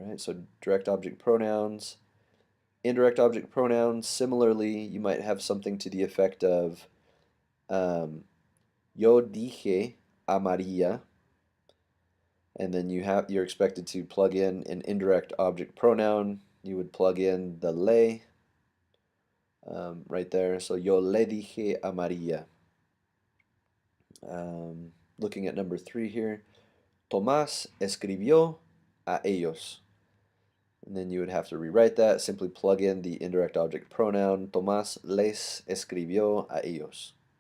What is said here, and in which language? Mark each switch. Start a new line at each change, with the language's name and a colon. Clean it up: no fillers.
English: All right, so direct object pronouns. Indirect object pronouns, similarly, you might have something to the effect of
Spanish: yo dije a María,
English: and then you're expected to plug in an indirect object pronoun. You would plug in the le right there.
Spanish: So yo le dije a María.
English: Looking at number 3 here,
Spanish: Tomás escribió a ellos.
English: And then you would have to rewrite that. Simply plug in the indirect object pronoun.
Spanish: Tomás les escribió a ellos.